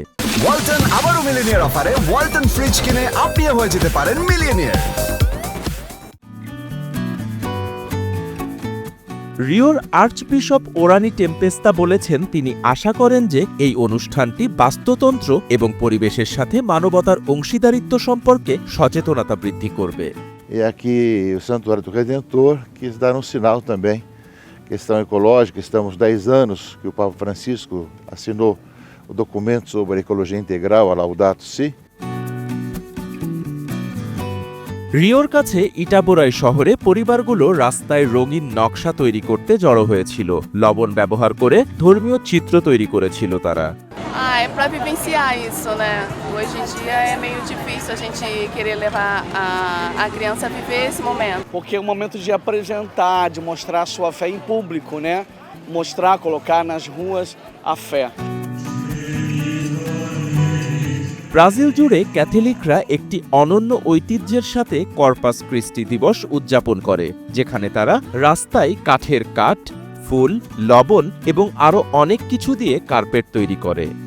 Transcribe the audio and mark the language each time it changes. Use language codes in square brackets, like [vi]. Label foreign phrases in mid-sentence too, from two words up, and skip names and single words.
[bn] ওয়ালটন আবারও মিলিয়নিয়ার অফারে ওয়ালটন ফ্রিজ কিনে আপনিও হয়ে যেতে পারেন মিলিয়নিয়ার। রিওর আর্চবিশপ ওরানি টেম্পেস্তা বলেছেন তিনি আশা করেন যে এই অনুষ্ঠানটি বাস্তুতন্ত্র এবং পরিবেশের সাথে মানবতার অংশীদারিত্ব সম্পর্কে সচেতনতা বৃদ্ধি করবে। [pt] E aqui o Santuário do Redentor quis dar sinal também, questão ecológica. Estamos 10 anos que o Papa Francisco assinou o documento sobre a ecologia integral, a Laudato Si. [bn] রিওর কাছে ইটাবোরাই শহরে পরিবারগুলো রাস্তায় রঙিন নকশা তৈরি করতে জড়ো হয়েছিল। লবণ ব্যবহার করে ধর্মীয় চিত্র তৈরি করেছিল তারা। [pt] É para vivenciar isso, né? Hoje em dia é meio difícil a gente querer levar a criança a viver esse momento. Porque é um momento de apresentar, de mostrar a sua fé em público, né? Mostrar, colocar nas ruas a fé. [bn] ব্রাজিল জুড়ে ক্যাথলিকরা একটি অনন্য ঐতিহ্যের সাথে কর্পাস ক্রিস্টি দিবস উদযাপন করে, যেখানে তারা রাস্তায় কাঠের কাঠ, ফুল, লবণ এবং আরও অনেক কিছু দিয়ে কার্পেট তৈরি করে।